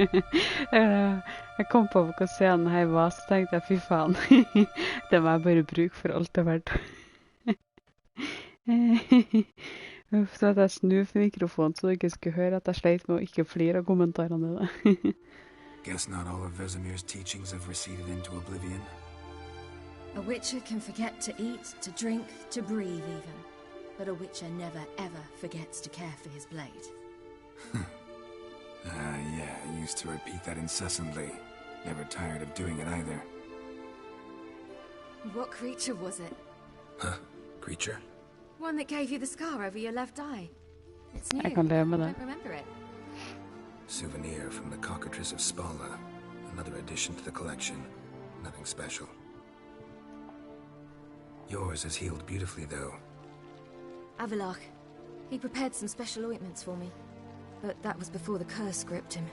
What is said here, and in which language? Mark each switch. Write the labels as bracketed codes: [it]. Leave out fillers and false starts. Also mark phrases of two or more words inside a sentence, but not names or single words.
[no] Jeg kom på hva scenen her var, så tenkte jeg, fy faen. Det må jeg bare bruke for alt det er verdt. Så at jeg snur for mikrofonen, så du ikke skulle høre at jeg sleit med å ikke flire av kommentarene dine. [en] Guess not all of Vesemir's teachings have receded into oblivion. A witcher can forget to eat, to drink, to breathe even. But a witcher never ever forgets to care for his blade. Yeah, I used to repeat that incessantly. Never tired of doing it either. What creature was it? Huh? Creature? One that gave you the scar over your left eye. It's new. [no] Jeg kan leve med det. [en] I don't remember it. Souvenir from the cockatrice of Spala. Another addition to the collection. Nothing special. Yours has healed beautifully, though. Avalach. He prepared some special ointments for me. But that was before the curse gripped him.